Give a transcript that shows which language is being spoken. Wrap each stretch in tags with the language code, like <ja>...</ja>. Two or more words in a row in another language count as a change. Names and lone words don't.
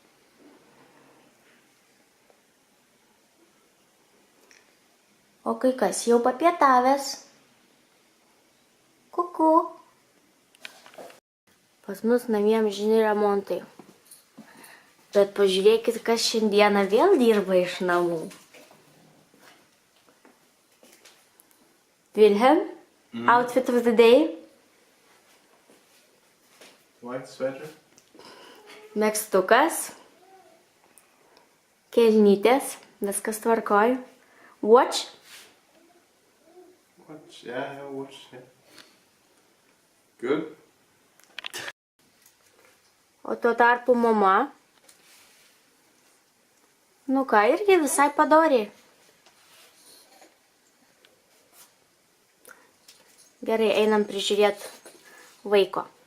<lt>O kai kas jau papietavęs. Kuku. Pas mus namie amžini remontai. Bet pažiūrėkit, kas šiandieną vėl dirba iš namų.</lt> <en>Wilhelm, outfit of the day. White sweater.</en> <lt>Megztukas. Kelnytės. Viskas tvarkoj.</lt> <en>Watch. Watch, yeah, watch, yeah. Good.</en> <lt>O tuo tarpu mama. Nu ką, irgi visai padoriai. Gerai, einam prižiūrėti vaiko.</lt>